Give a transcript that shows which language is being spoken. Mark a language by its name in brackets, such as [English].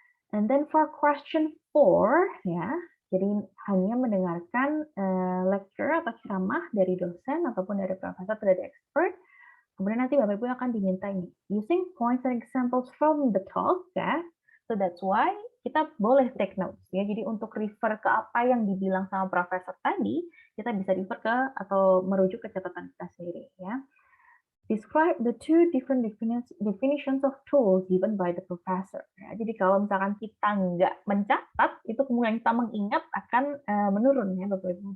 [English] And then for question 4, [Indonesian] ya, jadi hanya mendengarkan lecture atau ceramah dari dosen ataupun dari profesor atau dari expert. Kemudian nanti Bapak Ibu akan diminta ini, [English] using points and examples from the talk, [Indonesian] ya. [English] So that's why [Indonesian] kita boleh [English] take notes, [Indonesian] ya. Jadi untuk refer ke apa yang dibilang sama profesor tadi, kita bisa refer ke atau merujuk ke catatan kita sendiri, ya. [English] Describe the two different definitions of tools given by the professor. [Indonesian] Ya, jadi kalau misalkan kita nggak mencatat, itu kemungkinan kita mengingat akan menurun ya Bapak Ibu.